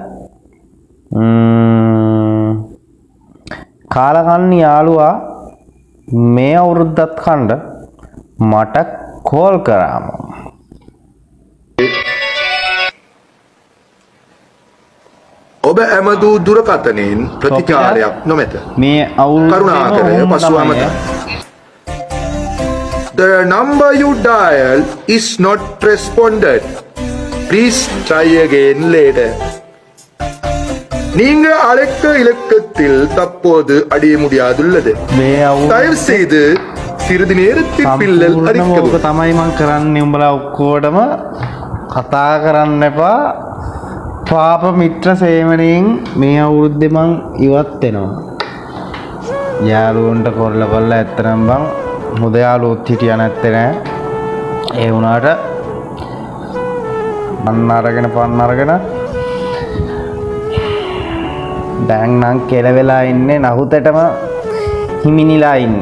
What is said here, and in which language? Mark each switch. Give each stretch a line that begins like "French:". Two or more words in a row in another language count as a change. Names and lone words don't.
Sinhala: කාලකන්ණි යාළුවා මේ අවුරුද්දත් කණ්ඩ මට කෝල් කරාම ඔබ ඇමදූ දුරකථනයෙන් ප්‍රතිචාරයක් නොමැත. මේ කරුණාකර පසු අමතන්න.
English: The number you dial is not responded. Please try again later.
Tamil: நீங்க அழைக்க இலக்கத்தில் தற்போது அடைய முடியாதுள்ளது. தயவு செய்து சிறிது நேரத்தில் பில்லல் அடிக்கவும்.
Sinhala: තමයි මං කරන්නේ. උඹලා ඔක්කොටම කතා කරන්න එපා. පාප මිත්‍ර සේවනයෙන් මේ අවුරුද්දේ මං ඉවත් වෙනවා. යාළුවන්ට කොල්ල ඇත්තනම් බං මුද යාළුවොත් හිටියා නැත්තේ නෑ. ඒ වුණාට පන්න අරගෙන දැන් නම් කෙලවෙලා ඉන්නේ නහුතටම හිමිනිලා ඉන්නේ.